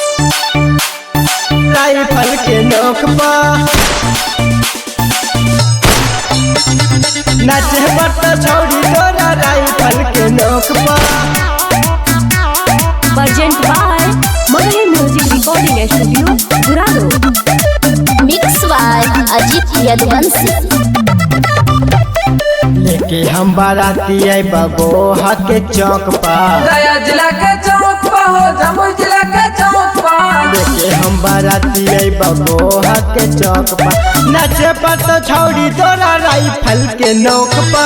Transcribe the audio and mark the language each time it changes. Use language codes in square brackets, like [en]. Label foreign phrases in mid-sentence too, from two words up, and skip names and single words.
[mag] राइफल के नोक पा नाचे बट छौड़ी तोरा राइफल के नोक पा। [en] Present by Magahi Music Recording Studio, Gurado. Mix by Ajit Yadvanshi. [mag] लेके हम बाराती आई बगोहा के चौक पा। गया जिला के चौक पा हो जमुई जिला के चौक पा। लेके हम बाराती आई बगोहा के चौक पा। नाचे पर तो छौड़ी तोरा राइफल के नोक पा।